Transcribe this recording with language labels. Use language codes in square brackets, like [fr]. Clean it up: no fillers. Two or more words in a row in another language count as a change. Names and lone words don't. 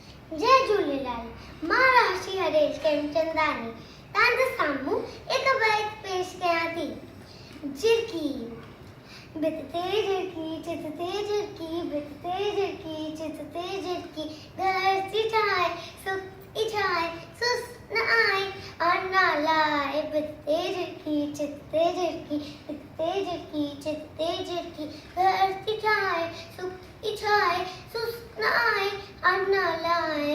[sd] जय झूलेलाल। मां राशि हरेश खेमचंदानी तव्हांजे साम्हूं हिकु बैत पेश कयां थी। झिरकी भित ते झिरकी चित ते झिरकी भित ते झिरकी चित ते झिरकी घर सी ठाए सुख इछाए सुस न आए और ना लाए। भित ते झिरकी चित ते झिरकी भित ते झिरकी चित ते झिरकी घर सी ठाए सुख इछाए सुस न आए और ना लाए।